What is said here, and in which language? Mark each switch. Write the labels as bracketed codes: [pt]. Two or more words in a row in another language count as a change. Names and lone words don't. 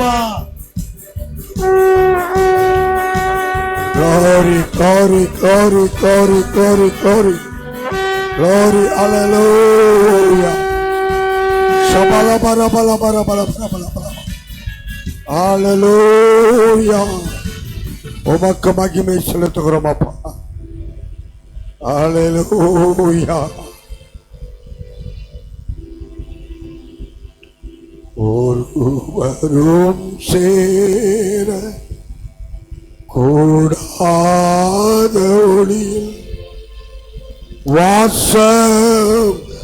[en] Glory, glory, glory, glory, glory, glory, glory, hallelujah. Shabala bara bara bara bara bara bara. [ta] Hallelujah. உமக்கு மகிமை செலுத்துகிறோம் அப்பா. [en] Hallelujah. [ta] ஒருவரும் சேர கூடாத ஒளியில் வாசம்